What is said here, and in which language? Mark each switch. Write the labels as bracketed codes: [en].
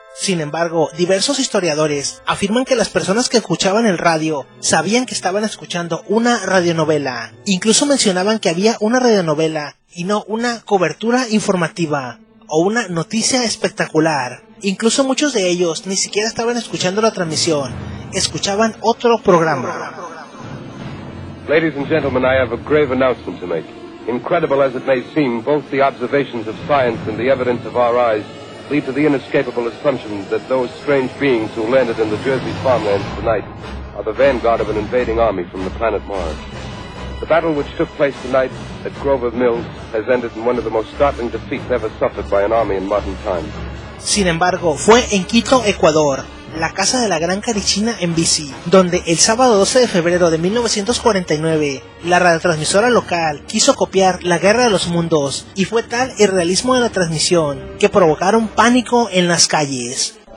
[es] Sin embargo, diversos historiadores afirman que las personas que escuchaban el radio sabían que estaban escuchando una radionovela. Incluso mencionaban que había una radionovela y no una cobertura informativa o una noticia espectacular. Incluso muchos de ellos ni siquiera estaban escuchando la transmisión, escuchaban otro programa. [en] Ladies and gentlemen, I have a grave announcement to make. Incredible as it may seem, both the observations of science and the evidence of our eyes lead to the inescapable assumption that those strange beings who landed in the Jersey farmlands tonight are the vanguard of an invading army from the planet Mars. The battle which took place tonight at Grover Mills has ended in one of the most startling defeats ever suffered by an army in modern times. [es] Sin embargo, fue en Quito, Ecuador, la casa de la Gran Carichina en bici, donde el sábado 12 de febrero de 1949, la radiotransmisora local quiso copiar La Guerra de los Mundos, y fue tal el realismo de la transmisión que provocaron pánico en las calles.